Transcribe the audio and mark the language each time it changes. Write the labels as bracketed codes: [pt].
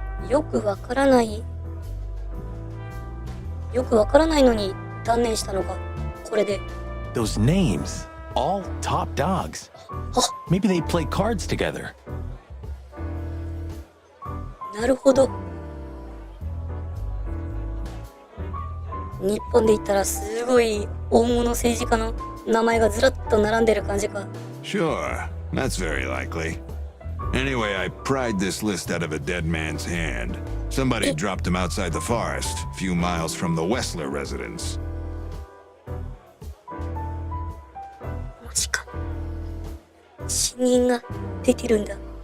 [ja] よくわからないのに断念したのか、これで。 [en] Those names, all top dogs. Maybe they play cards together. [ja] なるほど。日本で言ったらすごい大物政治家の名前がずらっと並んでる感じか。 [en] Sure, that's very likely. Anyway, I pried this list out of a dead man's hand. Somebody dropped him outside the forest, a few miles from the Wessler residence. [ja] マジか。死人が出てるんだ。